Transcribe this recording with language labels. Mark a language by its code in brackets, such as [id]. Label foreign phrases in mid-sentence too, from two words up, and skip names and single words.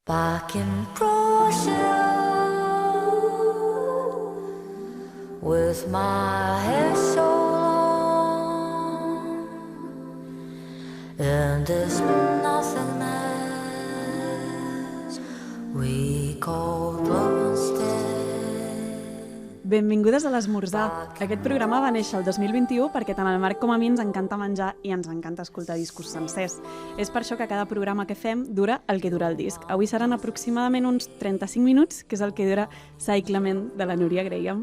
[en] back in Prussia with my hair so long in this nothingness we called love instead. [ca] Benvingudes a l'Esmorzar. Aquest programa va néixer el 2021 perquè tant al Marc com a mi ens encanta menjar i ens encanta escoltar discos sencers. És per això que cada programa que fem dura el que dura el disc. Avui seran aproximadament uns 35 minuts, que és el que dura Cyclament de la Núria Graham.